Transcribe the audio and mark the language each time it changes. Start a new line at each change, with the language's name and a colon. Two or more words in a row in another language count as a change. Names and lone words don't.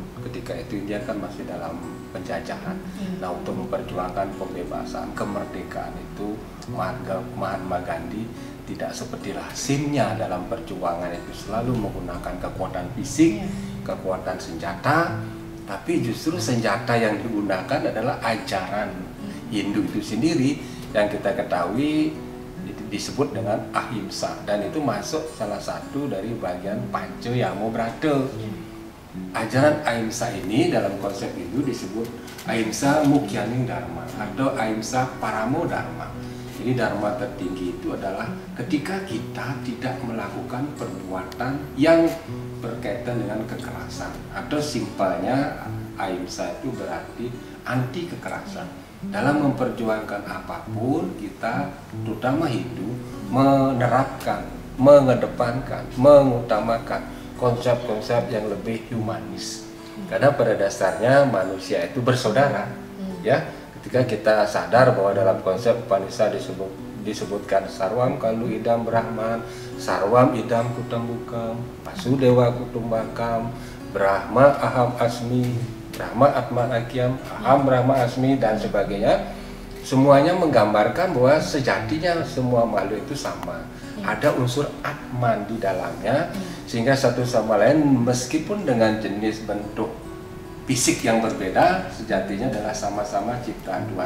Indonesian: Ketika itu India kan masih dalam penjajahan. Nah, untuk memperjuangkan pembebasan, kemerdekaan itu Mahatma Gandhi tidak seperti lazimnya dalam perjuangan itu selalu menggunakan kekuatan fisik, kekuatan senjata, tapi justru senjata yang digunakan adalah ajaran Hindu itu sendiri yang kita ketahui disebut dengan ahimsa, dan itu masuk salah satu dari bagian Pancayamabrata. Ajaran ahimsa ini dalam konsep Hindu disebut
Sanskrit: ahimsa mukyaning dharma
Indonesian: atau
Sanskrit: ahimsa paramo dharma.
Indonesian: Jadi dharma tertinggi itu adalah ketika kita tidak melakukan perbuatan yang berkaitan dengan kekerasan, atau simpelnya ahimsa itu berarti anti kekerasan. Dalam memperjuangkan apapun, kita terutama Hindu menerapkan, mengedepankan, mengutamakan konsep-konsep yang lebih humanis. Karena pada dasarnya manusia itu bersaudara, ya. Ketika kita sadar bahwa dalam konsep Upanishad disebutkan
Sanskrit: sarwam kalu idam brahman, sarwam idam kutambukam, Vasudewa kutumbakam, Brahma aham asmi, Brahma atman akyam, aham Brahma asmi,
Indonesian: dan sebagainya. Semuanya menggambarkan bahwa sejatinya semua makhluk itu sama. Ada unsur atman di dalamnya, sehingga satu sama lain meskipun dengan jenis bentuk fisik yang berbeda, sejatinya adalah sama-sama ciptaan Tuhan.